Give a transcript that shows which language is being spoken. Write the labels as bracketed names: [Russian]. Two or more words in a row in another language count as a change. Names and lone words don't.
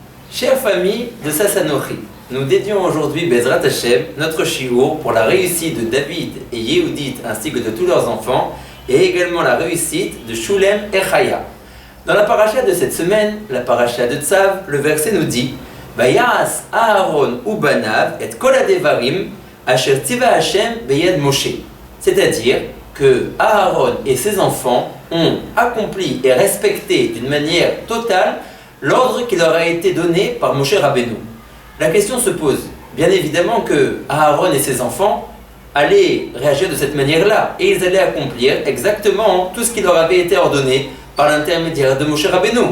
[French] Chère famille de Sassanori, nous dédions aujourd'hui [Hebrew] בעזרת השם, [French] notre shiur, pour la réussite de David et Yehudit ainsi que de tous leurs enfants, et également la réussite de Shulem et Chaya. Dans la paracha de cette semaine, la paracha de Tzav, le verset nous dit [Hebrew] ויעש אהרן ובניו את כל הדברים אשר צוה ה' ביד משה. [French] C'est-à-dire que Aaron et ses enfants ont accompli et respecté d'une manière totale l'ordre qui leur a été donné par Moshe Rabbeinu. La question se pose, bien évidemment que Aaron et ses enfants allaient réagir de cette manière-là, et ils allaient accomplir exactement tout ce qui leur avait été ordonné par l'intermédiaire de Moshe Rabbeinu.